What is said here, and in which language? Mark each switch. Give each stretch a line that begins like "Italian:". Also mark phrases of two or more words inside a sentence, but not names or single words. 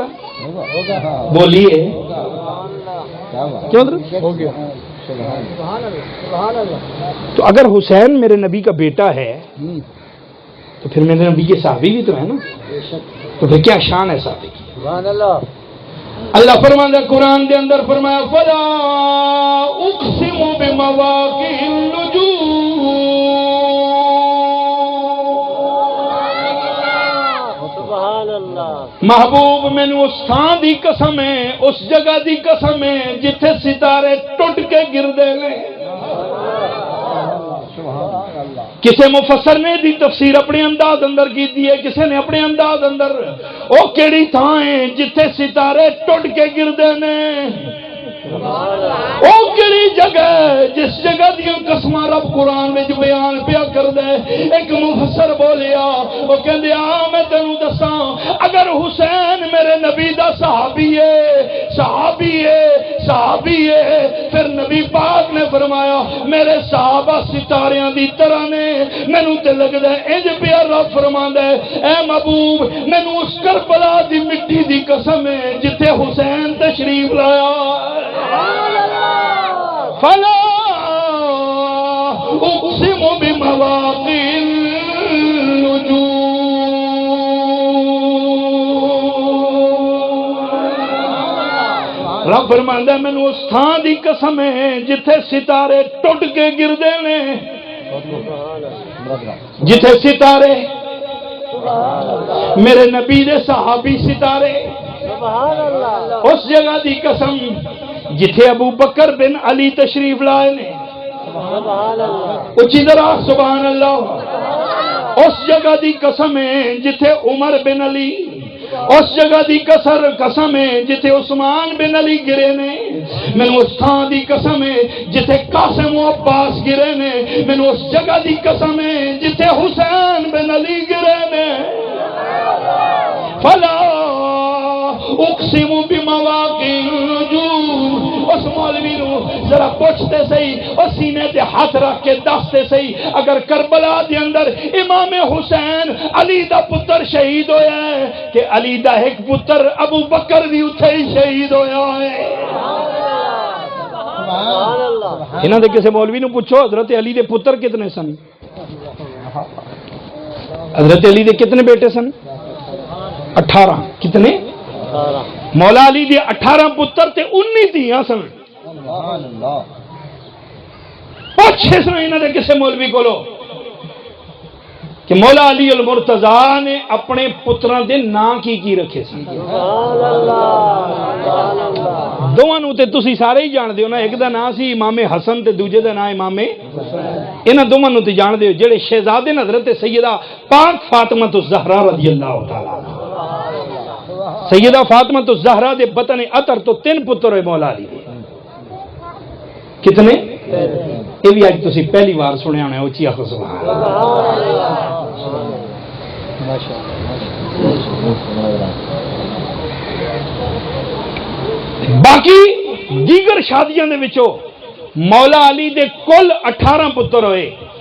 Urdu: بولیے کیوں؟ تو اگر حسین میرے نبی کا بیٹا ہے تو پھر میرے نبی کے صحابی بھی تو ہے نا, تو پھر کیا شان ہے صحابی کی. اللہ فرماتا قرآن کے اندر فرمایا
Arabic: فلا اقسم بمواقع النجوم,
Punjabi: محبوب مینو اس تھان دی قسم ہے, اس جگہ دی قسم ہے جتھے ستارے ٹوٹ کے گردے نے. کسی مفسر نے دی تفسیر اپنے انداز اندر کی دی ہے, کسی نے اپنے انداز اندر, او کیڑی تھان ہے جتھے ستارے ٹوٹ کے گردے نے. او کیڑی جگہ جس جگہ دی قسم رب قرآن وچ بیان پیا کردا ہے. ایک مفسر بولیا او کہندے میں تینوں دساں اگر حسین میرے نبی دا صحابی ہے پھر نبی پاک نے فرمایا میرے صحابہ ستاریاں دی طرح نے. مینوں تے لگدا ہے انج پیا رب فرماندا ہے اے محبوب مینوں اس کربلا دی مٹی دی قسم ہے جتھے حسین تشریف لایا.
Arabic: فلا اقسم بمواقع النجوم.
Punjabi: رب فرماندا ہے مینوں اس تھان دی قسم ہے جتھے ستارے ٹوٹ کے گردے نے. جتھے ستارے میرے نبی دے صحابی ستارے. اس جگہ دی قسم جتھے ابو بکر بن علی تشریف لائے نے.
Urdu: اچھی طرح
Arabic: سبحان اللہ.
Punjabi: اس جگہ دی قسم ہے جتھے عمر بن علی. اس جگہ دی قسم ہے جتھے عثمان بن علی گرے نے. مینوں اس تھان دی قسم ہے جتھے قاسم و عباس گرے نے. مینوں اس جگہ دی قسم ہے جتھے حسین بن علی گرے نے.
Arabic: فلا اقسم بمواقع النجوم.
Punjabi: اس مولوی نو ذرا پوچھتے سہی اور سینے تے ہاتھ رکھ کے دستے سہی اگر کربلا دے اندر امام حسین علی دا پتر شہید ہویا ہے کہ علی دا ایک پتر ابو بکر بھی اتھے ہی شہید ہویا ہے. انہاں دے کسے مولوی نو پوچھو حضرت علی دے پتر کتنے سن. حضرت علی دے کتنے بیٹے سن؟ 18. کتنے؟ مولا علی دے 18 پتر تے 19 دھیاں سن. پوچھے سن انہاں دے کسے مولوی کولو کہ مولا علی المرتضیٰ نے اپنے پتراں دے نام کی رکھے سن. دوواں نوں تے تسی سارے ہی جان دیو نا. ایک دا نام سی امام حسن تے دوجے دا نام امام. انہاں دوواں نوں تے جان دیو جڑے شہزادے حضرت سیدہ پاک فاطمہ الزہرا
Arabic: رضی اللہ تعالی عنہ.
Punjabi: سیدہ فاطمہ الزہرا دے بطن عطر تو 3 پتر ہوئے مولا علی دے. کتنے؟ یہ بھی آج تسی پہلی بار سنے ہونے اونچی آخو سبحان باقی دیگر شادیاں دے وچوں مولا علی دے کل 18 پتر ہوئے.